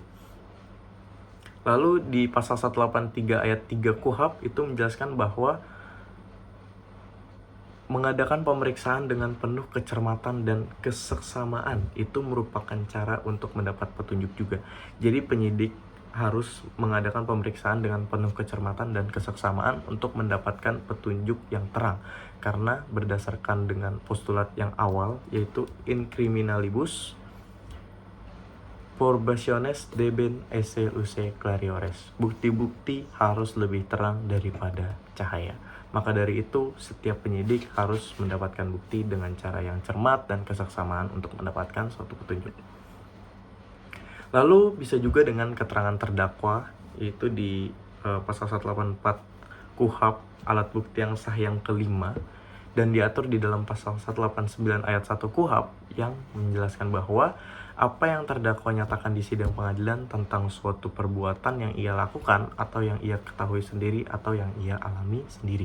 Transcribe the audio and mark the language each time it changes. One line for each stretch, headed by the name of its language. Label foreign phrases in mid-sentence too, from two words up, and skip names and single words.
Indonesian: Lalu di pasal 183 ayat 3 KUHP itu menjelaskan bahwa mengadakan pemeriksaan dengan penuh kecermatan dan keseksamaan itu merupakan cara untuk mendapat petunjuk juga. Jadi penyidik harus mengadakan pemeriksaan dengan penuh kecermatan dan keseksamaan untuk mendapatkan petunjuk yang terang. Karena berdasarkan dengan postulat yang awal, yaitu
Latin: in criminalibus probationes debent esse luce clariores.
Indonesian: Bukti-bukti harus lebih terang daripada cahaya. Maka dari itu, setiap penyidik harus mendapatkan bukti dengan cara yang cermat dan keseksamaan untuk mendapatkan suatu petunjuk. Lalu bisa juga dengan keterangan terdakwa, yaitu di pasal 184 KUHP alat bukti yang sah yang kelima, dan diatur di dalam pasal 189 ayat 1 KUHP yang menjelaskan bahwa apa yang terdakwa nyatakan di sidang pengadilan tentang suatu perbuatan yang ia lakukan atau yang ia ketahui sendiri atau yang ia alami sendiri.